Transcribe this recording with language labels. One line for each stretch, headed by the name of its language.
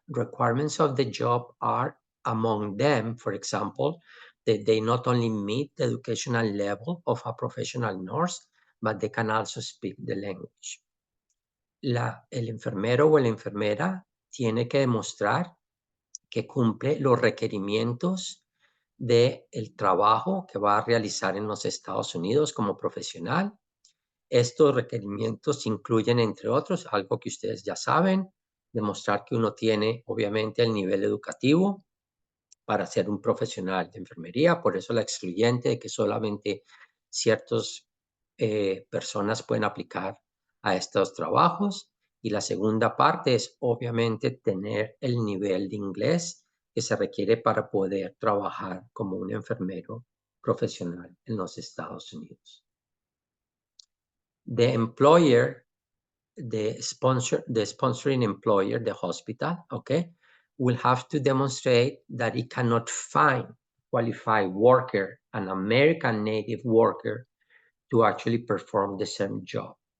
English: Requirements of the job are, among them, for example, that they not only meet the educational level of a professional nurse, but they can also speak the language.
Spanish: El enfermero o la enfermera tiene que demostrar que cumple los requerimientos del trabajo que va a realizar en los Estados Unidos como profesional. Estos requerimientos incluyen, entre otros, algo que ustedes ya saben, demostrar que uno tiene, obviamente, el nivel educativo para ser un profesional de enfermería. Por eso la excluyente de que solamente ciertas personas pueden aplicar a estos trabajos. Y la segunda parte es, obviamente, tener el nivel de inglés que se requiere para poder trabajar como un enfermero profesional en los Estados Unidos.
English: The employer, the sponsoring employer, the hospital, okay, will have to demonstrate that it cannot find qualified worker, an American native worker, to actually perform the same job.